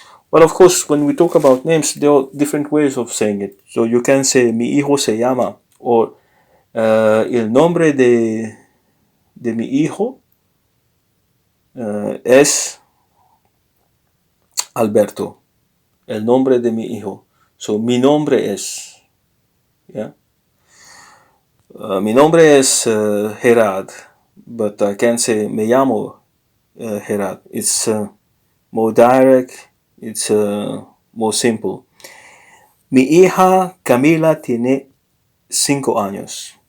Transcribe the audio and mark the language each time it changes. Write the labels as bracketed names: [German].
[English] Well, of course, when we talk about names, there are different ways of saying it. So you can say [Spanish] mi hijo se llama, [English] or [Spanish] el nombre de mi hijo es Alberto. El nombre de mi hijo. [English] So [Spanish] mi nombre es, yeah. Mi nombre es Gerard, [English] but I can say [Spanish] me llamo Gerard. [English] It's more direct, it's more simple. [Spanish] Mi hija Camila tiene 5 años.